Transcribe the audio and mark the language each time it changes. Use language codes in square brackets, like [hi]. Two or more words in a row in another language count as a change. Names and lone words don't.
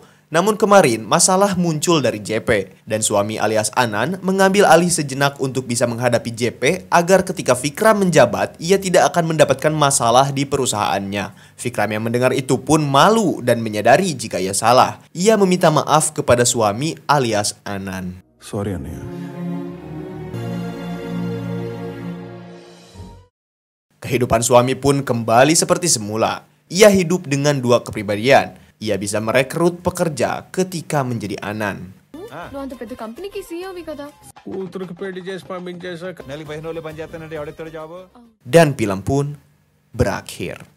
[id] Namun kemarin masalah muncul dari JP dan suami alias Anan mengambil alih sejenak untuk bisa menghadapi JP agar ketika Vikram menjabat ia tidak akan mendapatkan masalah di perusahaannya. Vikram yang mendengar itu pun malu dan menyadari jika ia salah. Ia meminta maaf kepada suami alias Anan. [te] సారీ అన్నయ్య. [id] Kehidupan suami pun kembali seperti semula. Ia hidup dengan dua kepribadian. Ia bisa merekrut pekerja ketika menjadi Anan. [te] నువ్వు అంత పెద్ద కంపెనీకి సీఈఓవి కదా. కూతురుకి పెళ్లి చేసి పంపించేసాక [id] Dan film pun berakhir.